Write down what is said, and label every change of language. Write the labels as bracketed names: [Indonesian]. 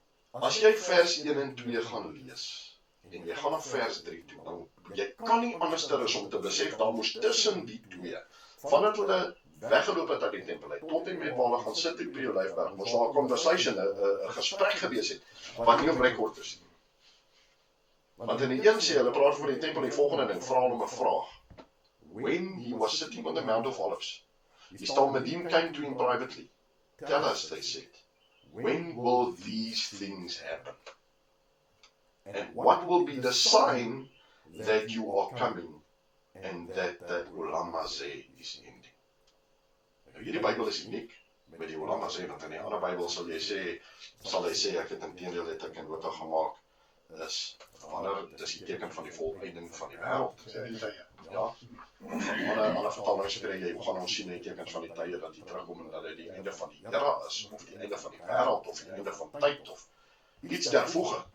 [Afrikaans] As jy vers 1 en 2 gaan lees, en jy gaan na vers 3 toe, dan jy kan nie anders as om te besef, daar moes tussen die twee, vandat hulle weggeloop het uit die tempel uit, tot en met waar hulle gaan sit op die Olyfberg, moes daar 'n conversation, 'n gesprek gewees het, wat nie op rekord is nie. Want in die een sê, hulle praat van die tempel, die volgende ding, vra hom 'n vraag. [English] When he was sitting on the Mount of Olives, his Talmudim came to him privately. Tell us, they said, when will these things happen? And what will be the sign that you are coming and that the Olam Hazeh is ending? [Afrikaans] Nou, hierdie Bybel is uniek met die Olam Hazeh, want in die ander Bybel sal hy sê, ek het inteendeel het ek in nota gemaak, is dis die teken van die volëinding van die wêreld. Ja. Alle vertalings sê jy gaan ons sien die tekens van die tye dat die terugkom en dat dit die einde van die era is, of die einde van die wêreld, of die einde van tyd, of iets daarvoor.